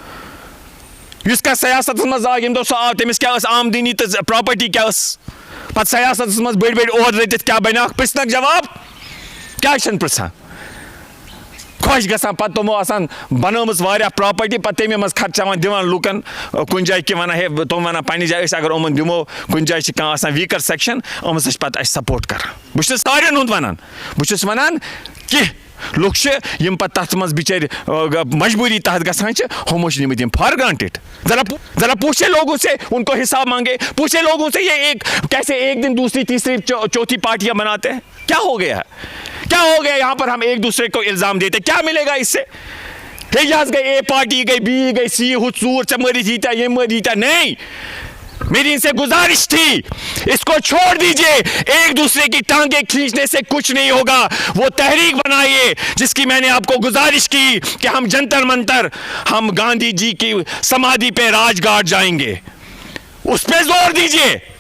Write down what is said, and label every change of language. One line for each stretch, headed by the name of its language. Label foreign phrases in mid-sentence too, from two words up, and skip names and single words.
Kashmiri: یُس کانٛہہ سیاستس منٛز آو ییٚمہِ دۄہ سُہ آو تٔمِس کیٛاہ ٲس آمدنی تہٕ پراپرٹی کیٛاہ ٲس پتہٕ سیاستس منٛز بٔڑۍ بٔڑۍ عہدٕ رٔٹِتھ کیٛاہ بنیٛاکھ پرژھنکھ جواب کیٛازِ چھِنہٕ پرژھان خۄش گژھان پتہٕ تِمو آسان بنٲومٕژ واریاہ پراپرٹی پتہٕ تَمے منٛز خرچاوان دِوان لُکن کُنہِ جایہِ کہِ ونان ہے تِم ونان پننہِ جایہِ أسۍ اگر یِمن دِمو کُنہِ جایہِ چھِ کانٛہہ آسان
English: weaker section
Kashmiri: یِم ہسا چھِ پتہٕ اَسہِ سپورٹ کران بہٕ چھُس سارین ہُنٛد ونان بہٕ چھُس ونان کینٛہہ لُکھ چھِ یِم پتہٕ تتھ منٛز بِچٲرۍ مجبوٗری تحت گژھان چھِ ہُمو چھِ نِمٕتۍ یِم
English: for granted
Urdu: ذرا پوچھے لوگوں سے ان کو حساب مانگے پوچھے لوگوں سے یہ ایک کیسے ایک دن دوسری تیسری چوتھی پارٹیاں بناتے ہیں کیا ہو گیا ہے کیا ہو گیا یہاں پر ہم ایک دوسرے کو الزام دیتے کیا ملے گا اس سے یہ گئی اے پارٹی گئی بی گئی سی
Kashmiri: ہُہ ژوٗر ژےٚ مٲرِتھ ییٖتیٛاہ ییٚمۍ مٲرۍ ییٖتیٛاہ
Urdu: نہیں میری ان سے گزارش تھی اس کو چھوڑ دیجئے ایک دوسرے کی ٹانگیں کھینچنے سے کچھ نہیں ہوگا وہ تحریک بنائیے جس کی میں نے آپ کو گزارش کی کہ ہم جنتر منتر ہم گاندھی جی کی سمادھی پہ راج گھاٹ جائیں گے اس پہ زور دیجئے